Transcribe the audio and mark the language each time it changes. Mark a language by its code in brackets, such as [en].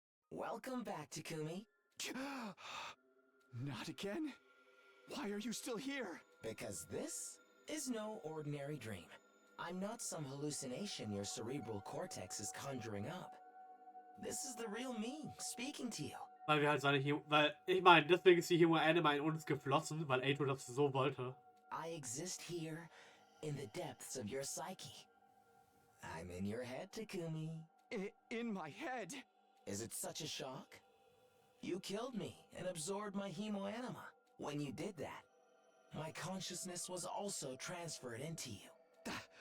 [en] Welcome back, Takumi. Not again? Why are you still here? Because this is no ordinary dream. I'm not some hallucination your cerebral cortex is conjuring up. This is the real me, speaking to you. [de] Weil wir halt weil, ich meine, deswegen ist die Hemo-Anime in uns geflossen, weil Eito das so wollte. [en] I exist here in the depths of your psyche. I'm in your head, Takumi. In my head? Is it such a shock? You killed me and absorbed my hemoanima. When you did that, my consciousness was also transferred into you.